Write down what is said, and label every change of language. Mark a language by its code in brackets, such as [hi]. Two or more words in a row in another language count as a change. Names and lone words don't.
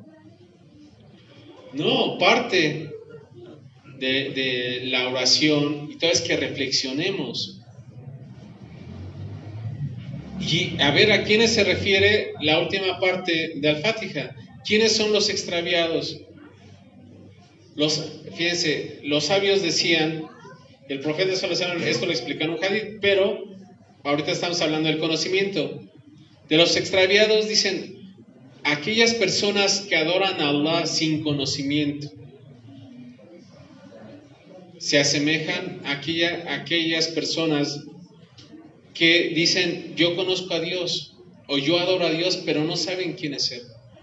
[es] No, parte de la oración y todo es que reflexionemos. Y a ver, ¿a quiénes se refiere la última parte de Al-Fatiha? ¿Quiénes son los extraviados? Fíjense, los sabios decían, el profeta [ar] صلى الله عليه وسلم, [es] esto lo explica en un hadith, pero ahorita estamos hablando del conocimiento. De los extraviados dicen, aquellas personas que adoran a Allah sin conocimiento, se asemejan a aquellas personas que dicen, yo conozco a Dios, o yo adoro a Dios, pero no saben quién es Él.